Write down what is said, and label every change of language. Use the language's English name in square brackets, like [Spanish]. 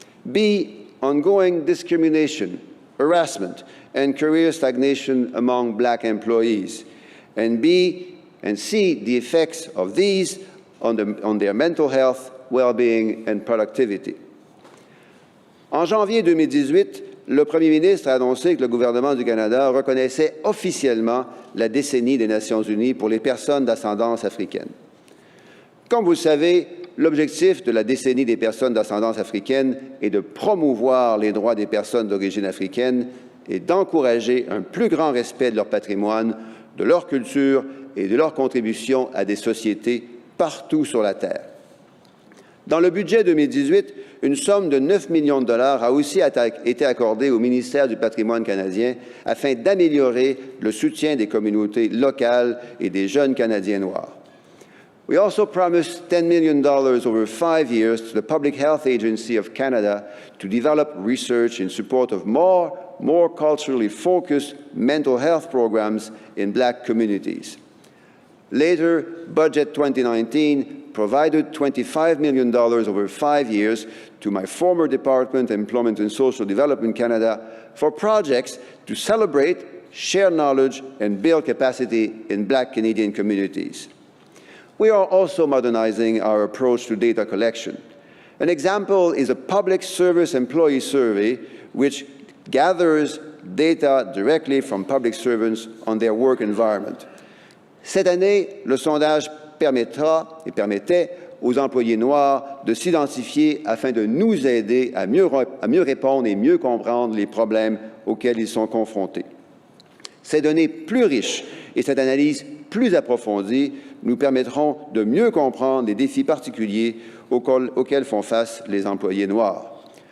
[English] B, ongoing discrimination, harassment, and career stagnation among Black employees. And C, the effects of these on their mental health, well-being and productivity. [French] En janvier 2018, le premier ministre a annoncé que le gouvernement du Canada reconnaissait officiellement la décennie des Nations unies pour les personnes d'ascendance africaine. Comme vous le savez, l'objectif de la décennie des personnes d'ascendance africaine est de promouvoir les droits des personnes d'origine africaine et d'encourager un plus grand respect de leur patrimoine, de leur culture et de leur contribution à des sociétés partout sur la Terre. Dans le budget 2018, une somme de 9 millions de dollars a aussi été accordée au ministère du Patrimoine canadien afin d'améliorer le soutien des communautés locales et des jeunes Canadiens noirs. [English] We also promised $10 million over 5 years to the Public Health Agency of Canada to develop research in support of more culturally focused mental health programs in Black communities. Later, Budget 2019 provided $25 million over 5 years to my former department, Employment and Social Development Canada, for projects to celebrate, share knowledge, and build capacity in Black Canadian communities. We are also modernizing our approach to data collection. An example is a public service employee survey which gathers data directly from public servants on their work environment. [French] Cette année, le sondage permettait aux employés noirs de s'identifier afin de nous aider à mieux répondre et mieux comprendre les problèmes auxquels ils sont confrontés. Ces données plus riches et cette analyse plus approfondie nous permettront de mieux comprendre les défis particuliers auxquels font face les employés noirs.